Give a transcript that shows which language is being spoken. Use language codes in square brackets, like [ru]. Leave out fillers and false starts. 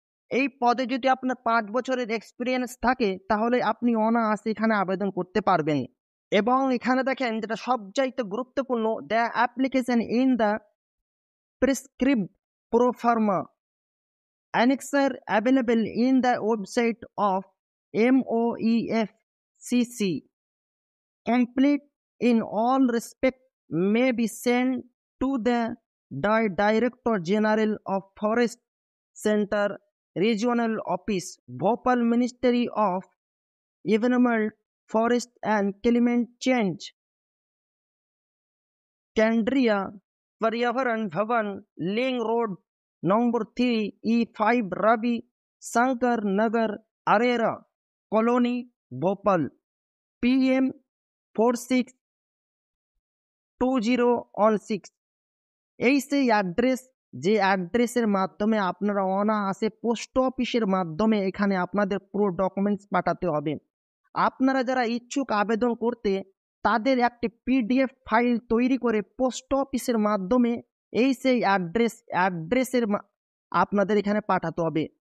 [bn] এই পদে যদি আপনার 5 বছরের এক্সপিরিয়েন্স থাকে তাহলে আপনি অনায়াসে এখানে আবেদন করতে পারবেন। এবং এখানে দেখেন যেটা সবচাইতে গুরুত্বপূর্ণ, [en] The application in the prescribed proforma annexure available in the website of MOEFCC. Complete in all respect may be sent to the Director General of Forest Center Regional Office, Bhopal Ministry of Environment, Forest and Climate Change, Kandria, Paryavaran Bhavan, Ling Road, number 3, E5, Ravi Shankar Nagar, Arera Colony, Bhopal, PM 462016। [bn] এই সেই address, যে অ্যাড্রেসের মাধ্যমে আপনারা অনায়াসে post অফিসের মাধ্যমে এখানে আপনাদের পুরো ডকুমেন্টস পাঠাতে হবে। আপনারা যারা ইচ্ছুক আবেদন করতে, তাদের একটি পিডিএফ ফাইল তৈরি করে পোস্ট অফিসের মাধ্যমে এই সেই অ্যাড্রেসের আপনাদের এখানে পাঠাতে হবে।